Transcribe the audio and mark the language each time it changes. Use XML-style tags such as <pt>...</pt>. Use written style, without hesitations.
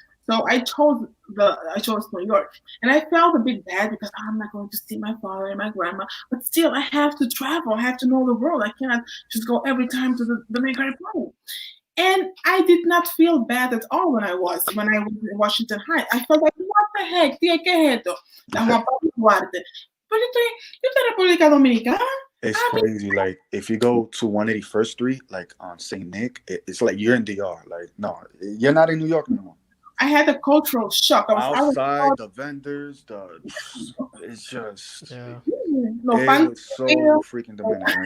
<en>So I chose New York, and I felt a bit bad because I'm not going to see my father and my grandma. But still, I have to travel. I have to know the world. I cannot just go every time to the Dominican Republic. And I did not feel bad at all when I was in Washington Heights. I felt like, what the heck?</en> <es>¿Qué es esto? La Juan Pablo Duarte. Pero yo estoy en República Dominicana.</es> <en>It's crazy. Like, if you go to 181st Street, like on St. Nick, it's like you're in DR. Like, no, you're not in New York anymore. I had a cultural shock. Outside, the vendors, it's just, yeah. It was so freaking Dominican.</en>